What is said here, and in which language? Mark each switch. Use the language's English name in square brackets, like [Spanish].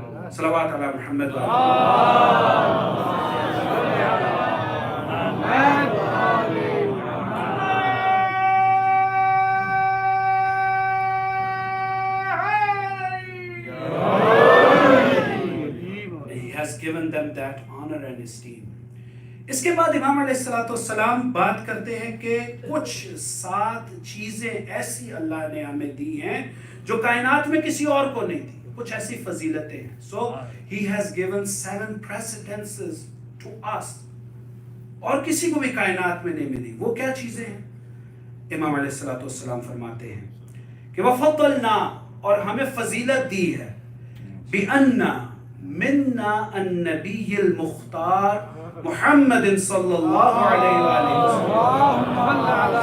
[Arabic] Salawat ala Muhammad wa [English] He has given them that honor and esteem. [Hindi] इसके बाद इमाम अलैहिस्सलाम बात करते हैं कि कुछ 7 चीजें ऐसी अल्लाह ने हमें दी हैं जो कायनात में किसी और को नहीं दी, कुछ ऐसी फजीलतें हैं. [English] So he has given 7 precedences to us, [Hindi] और किसी को भी कायनात में नहीं मिली. वो क्या चीजें हैं? इमाम अलैहिस्सलाम फरमाते हैं कि वफ़द्दलना, और हमें फजीलत दी है, [Arabic] बिअन्ना मिन्ना अन्नबिय्युल मुख्तार [Hindi] मुहम्मद सल्लल्लाहु अलैहि वसल्लम.